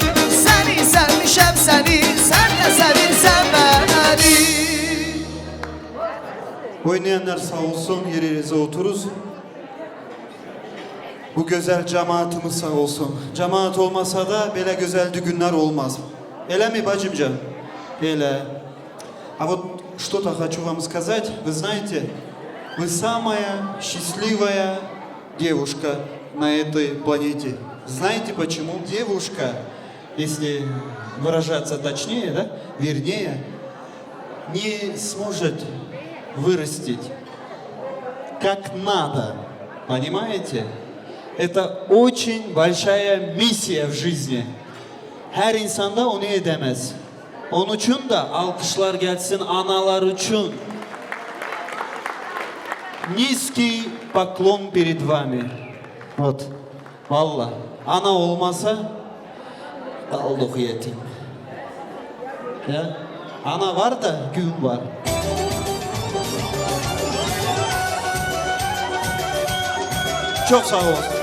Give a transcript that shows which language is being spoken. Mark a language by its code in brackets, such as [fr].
[az] Seni sevmişem seni, sen de sevirsen beni. [tr] Oynayanlar sağ olsun, yerinize oturuz. Bu güzel cemaatimiz sağ olsun. Cemaat olmasa da böyle güzel düğünler olmaz. Öyle mi bacımcan? Öyle. [ru] А вот что-то хочу вам сказать. Вы знаете, вы самая счастливая девушка на этой планете. Знаете почему? Девушка, если выражаться точнее, да, вернее, не сможет вырастить как надо. Понимаете? Это очень большая миссия в жизни. [tr] Her insanda onu edemez. Onun için de alkışlar gelsin analar için. [ru] Низкий поклон перед вами. Вот. Valla. [tr] Ana olmasa kaldık yetim. Ya. Ana var da gün var. Çok sağ olun.